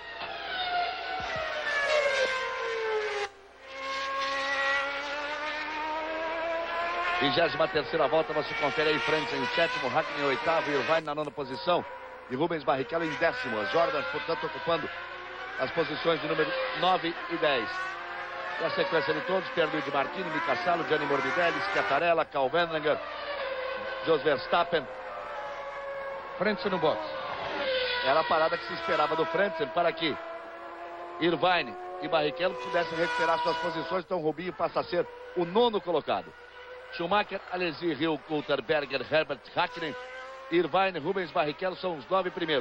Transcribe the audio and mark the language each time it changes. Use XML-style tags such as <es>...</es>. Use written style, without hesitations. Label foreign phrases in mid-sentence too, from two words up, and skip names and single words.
<pt>Vigésima terceira volta, você confere aí Frentzen em 7º, Hakkinen em 8º, Irvine na 9ª posição. E Rubens Barrichello em 10º. As Jordan, portanto, ocupando as posições de número 9 e 10. E a sequência de todos, Pierluigi Martini, Mika Salo, Gianni Morbidelli, Schiattarella, Karl Wendlinger, Jos Verstappen. Frentzen no box. Era a parada que se esperava do Frentzen para que Irvine e Barrichello pudessem recuperar suas posições. Então Rubinho passa a ser o 9º colocado. Schumacher, Alesi, Hill, Coulter, Berger, Herbert, Hakkinen, Irvine, Rubens Barrichello são os 9 primeiros.</pt>